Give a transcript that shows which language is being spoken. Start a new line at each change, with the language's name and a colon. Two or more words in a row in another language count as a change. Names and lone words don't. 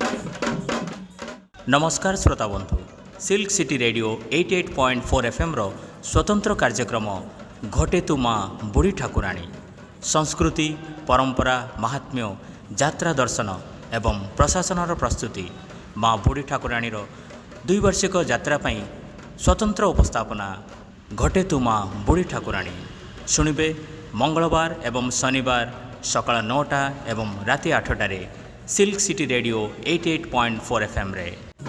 Odia: ନମସ୍କାର ଶ୍ରୋତା ବନ୍ଧୁ ସିଲ୍କ ସିଟି ରେଡ଼ିଓ 88.4 FM ର ସ୍ୱତନ୍ତ୍ର କାର୍ଯ୍ୟକ୍ରମ ଘଟେ ତୁ ମା ବୁଢ଼ୀ ଠାକୁରାଣୀ ସଂସ୍କୃତି ପରମ୍ପରା ମାହାତ୍ମ୍ୟ ଯାତ୍ରା ଦର୍ଶନ ଏବଂ ପ୍ରଶାସନର ପ୍ରସ୍ତୁତି ମା ବୁଢ଼ୀ ଠାକୁରାଣୀର 2 ବାର୍ଷିକ ଯାତ୍ରା ପାଇଁ ସ୍ୱତନ୍ତ୍ର ଉପସ୍ଥାପନା ଘଟେ ତୁ ମା ବୁଢ଼ୀ ଠାକୁରାଣୀ ଶୁଣିବେ ମଙ୍ଗଳବାର ଏବଂ ଶନିବାର ସକାଳ 9ଟା ଏବଂ ରାତି 8ଟାରେ ସିଲ୍କ ସିଟି ରେଡ଼ିଓ 88.4 FMରେ।